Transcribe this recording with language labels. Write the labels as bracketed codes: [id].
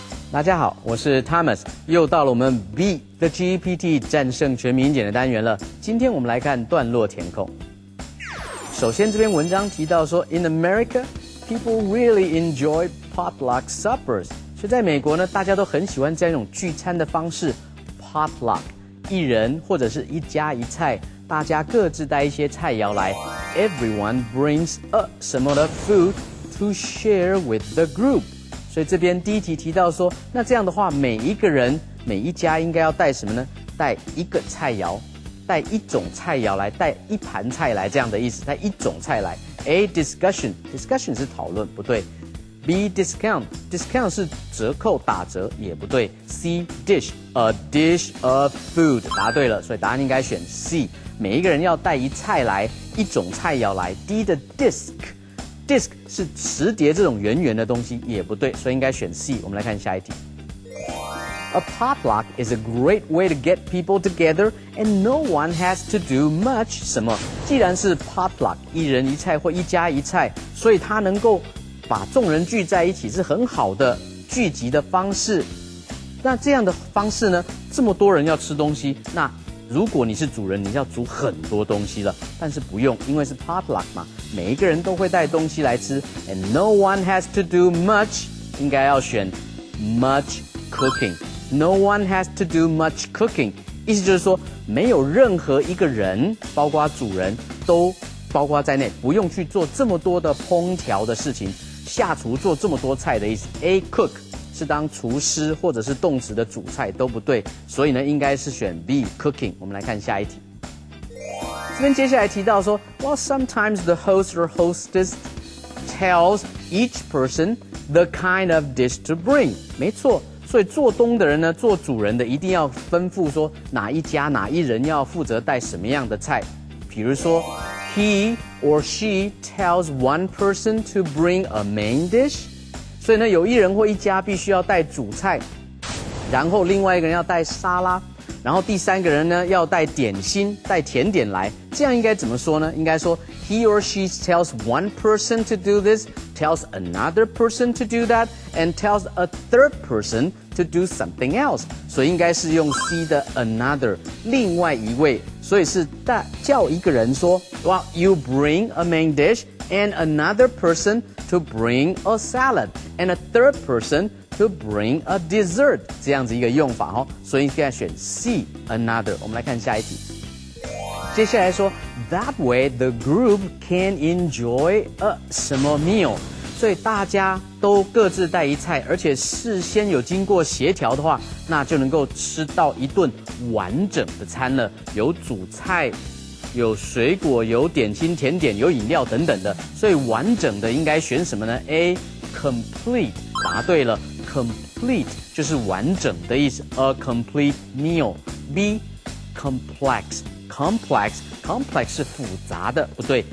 [zh] 大家好，我是 Thomas， 又到了我们 Beat the GPT 战胜全民英检的单元了。今天我们来看段落填空。首先，这篇文章提到说 [en] ，In America, people really enjoy potluck suppers， [zh] 所以在美国呢，大家都很喜欢这样一种聚餐的方式 ，potluck， 一人或者是一家一菜，大家各自带一些菜肴来 ， [en] everyone brings a [zh] 什么的 [en] food to share with the group。 [zh] 所以这边第一题提到说，那这样的话，每一个人每一家应该要带什么呢？带一个菜肴，带一种菜肴来，带一盘菜来，这样的意思，带一种菜来。 A discussion 是讨论，不对。B discount 是折扣打折，也不对。 C [en] a dish of food [zh] 答对了，所以答案应该选 C。每一个人要带一菜来，一种菜肴来。D 的 disc 是磁碟这种圆圆的东西，也不对，所以应该选 C。我们来看下一题。 [en] A potluck is a great way to get people together and no one has to do much [zh] 什么？既然是 potluck 一人一菜或一家一菜，所以它能够把众人聚在一起，是很好的聚集的方式。那这样的方式呢，这么多人要吃东西，那如果你是主人，你要煮很多东西了，但是不用，因为是 potluck 嘛，每一个人都会带东西来吃 ， [en] and no one has to do much， [zh] 应该要选 much cooking。 [en] No one has to do much cooking， [zh] 意思就是说，没有任何一个人，包括主人，都包括在内，不用去做这么多的烹调的事情，下厨做这么多菜的意思。 A cook 是当厨师或者是动词的主菜都不对，所以呢，应该是选 B cooking。我们来看下一题。这边接下来提到说 [en] ，Well sometimes the host or hostess tells each person the kind of dish to bring。 [zh] 没错。所以做东的人呢，做主人的一定要吩咐说哪一家哪一人要负责带什么样的菜。比如说 [en] ，he or she tells one person to bring a main dish。 [zh] 所以呢，有一人或一家必须要带主菜，然后另外一个人要带沙拉，然后第三个人呢要带点心、带甜点来。这样应该怎么说呢？应该说 [en] he or she tells one person to do this, tells another person to do that, and tells a third person to do something else。 [zh] 所以应该是用 C 的 another， 另外一位。所以是叫一个人说 [en] ，Well, you bring a main dish, and another person to bring a salad, and a third person to bring a dessert。 [zh] 这样子一个用法哦。所以应该选 C another。我们来看下一题。接下来说 [en] ，That way the group can enjoy a [zh] 什么 [en] meal。 [zh] 所以大家都各自带一菜，而且事先有经过协调的话，那就能够吃到一顿完整的餐了。有主菜，有水果，有点心、甜点，有饮料等等的。所以完整的应该选什么呢 ？A complete 答对了 ，complete 就是完整的意思 ， [en] a complete meal。 [zh] B complex 是复杂的，不对。